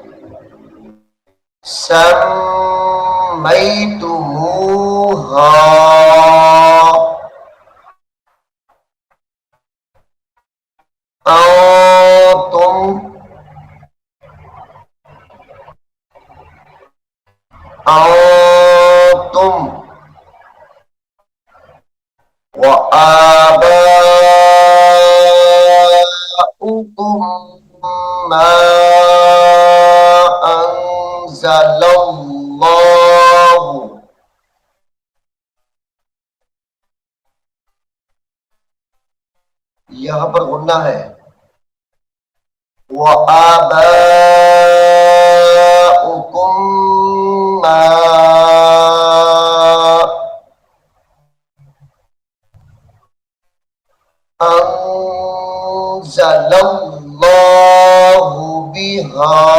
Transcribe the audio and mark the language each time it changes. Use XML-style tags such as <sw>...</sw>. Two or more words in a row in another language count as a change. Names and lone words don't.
<ar>سميتموها أنتم, أنتم وآباؤكم ما أنزل الله,</ar> <hi>यहां पर गुन्ना है।</hi> <ar>وآباؤكم ما أنزل الله بها</ar>